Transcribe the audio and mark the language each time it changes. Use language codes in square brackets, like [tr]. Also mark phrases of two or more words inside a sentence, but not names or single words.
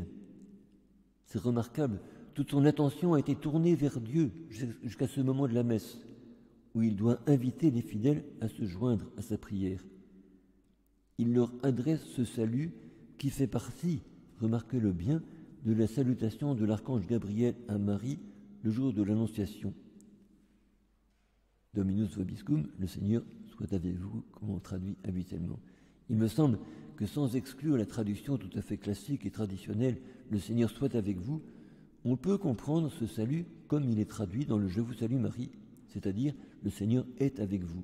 [fr] C'est remarquable, toute son attention a été tournée vers Dieu jusqu'à ce moment de la messe, où il doit inviter les fidèles à se joindre à sa prière. Il leur adresse ce salut qui fait partie, remarquez-le bien, de la salutation de l'archange Gabriel à Marie le jour de l'Annonciation. [la] Dominus vobiscum, [fr] le Seigneur soit avec vous, comme on traduit habituellement. Il me semble que sans exclure la traduction tout à fait classique et traditionnelle « Le Seigneur soit avec vous », on peut comprendre ce salut comme il est traduit dans le « Je vous salue Marie », c'est-à-dire « Le Seigneur est avec vous ».